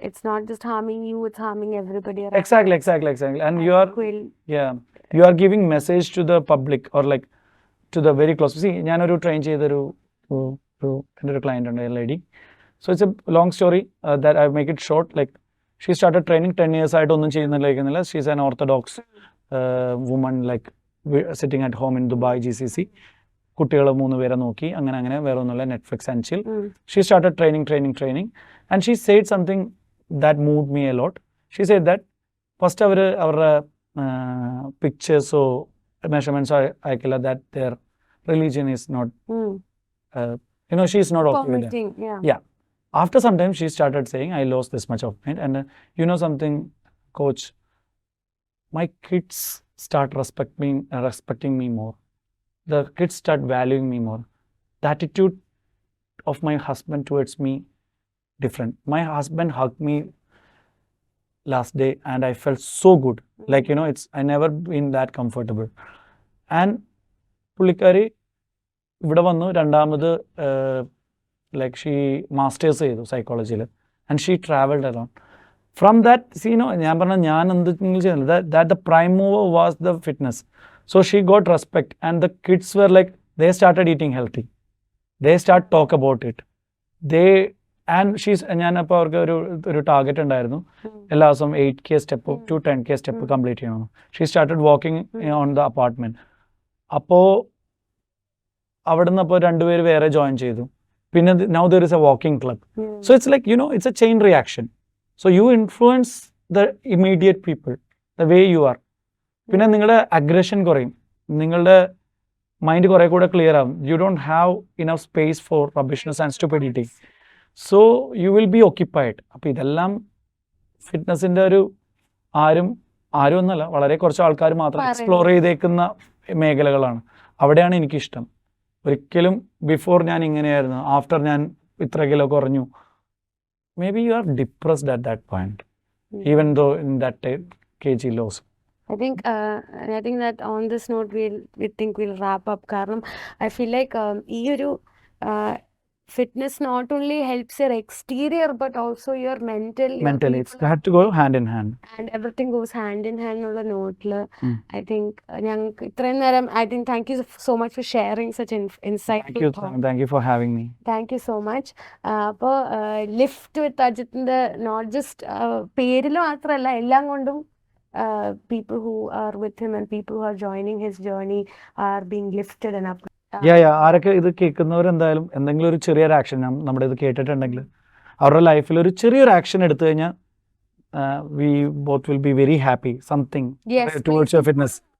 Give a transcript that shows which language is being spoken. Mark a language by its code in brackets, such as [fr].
[en] It's not just harming you, it's harming everybody around. Exactly. And you are giving message to the public or like to the very close. [ml] See, ഞാനൊരു train ചെയ്തൊരു എൻ്റെ ഒരു client ഉണ്ട്, lady. [en] So it's a long story that I make it short. Like she started training 10 years [ml] ആയിട്ട് ഒന്നും ചെയ്യുന്നില്ല. [en] She's an orthodox woman, like sitting at home in Dubai, GCC. [ml] കുട്ടികൾ 3 പേരെ നോക്കി അങ്ങനെ വേറെ ഒന്നുമില്ല, [en] Netflix and chill. She started training and she said something that moved me a lot. She said that first [ml] അവരുടെ പിക്ചേഴ്സോ മെഷർമെൻറ്റ്സോ അയക്കില്ല, [en] That their religion is not she is not okay with that. Yeah. After some time she started saying, I lost this much of weight, and something, coach, my kids start respecting me more. The kids start valuing me more. The attitude of my husband towards me different. My husband hugged me last day and I felt so good. Like, I never been that comfortable. And [ml] പുള്ളിക്കാരി ഇവിടെ വന്നു രണ്ടാമത് [en] like she masters ചെയ്തു psychology and she traveled around. From that, see, [ml] ഞാൻ പറഞ്ഞ ഞാൻ എന്തെങ്കിലും ചെയ്യുന്നില്ല, [en] that the prime mover was the fitness. So she got respect, and the kids were like, they started eating healthy. They start talk about it. [ml] They and she's ഞാനപ്പോൾ അവർക്ക് ഒരു target ഉണ്ടായിരുന്നു, എല്ലാ ദിവസവും 8K step to 10K step complete ചെയ്യണം. [en] She started walking on the apartment. [ml] അപ്പോൾ അവിടുന്ന് അപ്പോൾ രണ്ടുപേര് വേറെ ജോയിൻ ചെയ്തു. [en] പിന്നെ now there is a walking club. So it's like it's a chain reaction. So you influence the immediate people the way you are. [ml] പിന്നെ നിങ്ങളുടെ അഗ്രഷൻ കുറയും, നിങ്ങളുടെ മൈൻഡ് കുറെ കൂടെ ക്ലിയർ ആവും. [en] You don't have enough space for rubbishness and stupidity. So you will be occupied. [ml] അപ്പോൾ ഇതെല്ലാം ഫിറ്റ്നസിൻ്റെ ആരും ഒന്നല്ല, വളരെ കുറച്ച് ആൾക്കാർ മാത്രം എക്സ്പ്ലോർ ചെയ്തേക്കുന്ന മേഖലകളാണ്. അവിടെയാണ് എനിക്കിഷ്ടം. ഒരിക്കലും ബിഫോർ ഞാൻ ഇങ്ങനെയായിരുന്നു, ആഫ്റ്റർ ഞാൻ ഇത്ര കിലോ കുറഞ്ഞു. [en] Maybe you are depressed at that point, even though in that kg loss. I think that on this note we'll wrap up. കാരണം I feel like ഈ ഒരു fitness not only helps your exterior but also your mentally it's had to go hand in hand, and everything goes hand in hand എന്നുള്ള നോട്ടിൽ I think [ml] ഞങ്ങൾക്ക് ഇത്രയും നേരം [en] thank you so much for sharing such insightful thoughts. Thank you for having me. Thank you so much. അപ്പോൾ lift with അജിത്തിന്റെ note just [ml] പേരിൽ മാത്രമല്ല, എല്ലാം കൊണ്ടും [en] people who are with him and people who are joining his journey are being lifted and up. [ml] ആരൊക്കെ ഇത് കേൾക്കുന്നവരെന്തായാലും എന്തെങ്കിലും ഒരു ചെറിയൊരു ആക്ഷൻ നമ്മുടെ ഇത് കേട്ടിട്ടുണ്ടെങ്കിൽ അവരുടെ ലൈഫിൽ ഒരു ചെറിയൊരു ആക്ഷൻ എടുത്തു കഴിഞ്ഞാൽ [en] we both will be very happy, something towards your fitness.